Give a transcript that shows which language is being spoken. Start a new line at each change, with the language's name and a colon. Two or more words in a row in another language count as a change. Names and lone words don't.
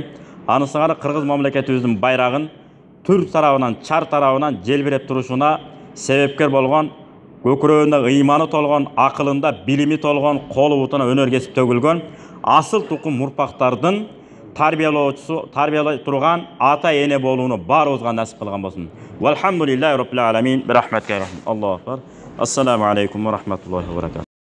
Kyrgyz: Анысыңар Кыргыз мамлекетибиздин байрагын түр тарабынан, чар тарабынан желбиреп турушуна себепкер болгон, көкүрөгүндө ыйманы толгон, акылында билими толгон, колу бутуна өнөр кесип төгүлгөн асыл тукум урпактардын тарбиялай турган ата эне болууну баарыбызга насип кылган болсун.
Arabic: والحمد لله رب العالمين. برحمتك. الله أكبر. السلام عليكم ورحمة الله وبركاته.